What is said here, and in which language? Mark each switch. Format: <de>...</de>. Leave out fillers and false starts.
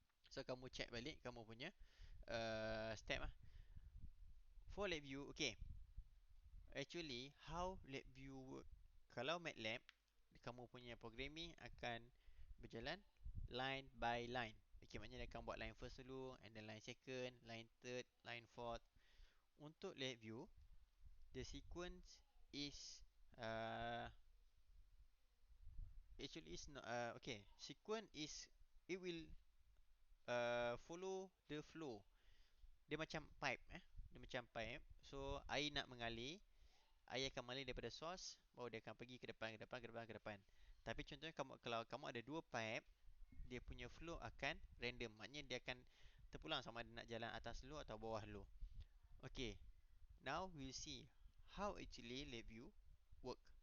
<ms>So kamu check balik kamu punya step lah.</ms> <en>For lab view, okay. Actually, how lab view work?</en> <ms>Kalau MATLAB, kamu punya programming akan berjalan</ms> <en>line by line.</en> <ms>Okay, maknanya dia akan buat line first dulu,</ms> <en>and then line second, line third, line fourth. Untuk lab view, the sequence is actually is not okay. Sequence is, it will follow the flow.</en> <ms>Dia macam pipe Dia macam pipe. So air nak mengalir, air akan mengalir daripada source, baru dia akan pergi ke depan, ke depan, ke depan, ke depan. Tapi contohnya kalau kamu ada dua pipe, dia punya flow akan random. Maknanya dia akan terpulang sama ada nak jalan atas dulu atau bawah dulu.</ms> <en>Okay, now we'll see how actually lab view work.</en>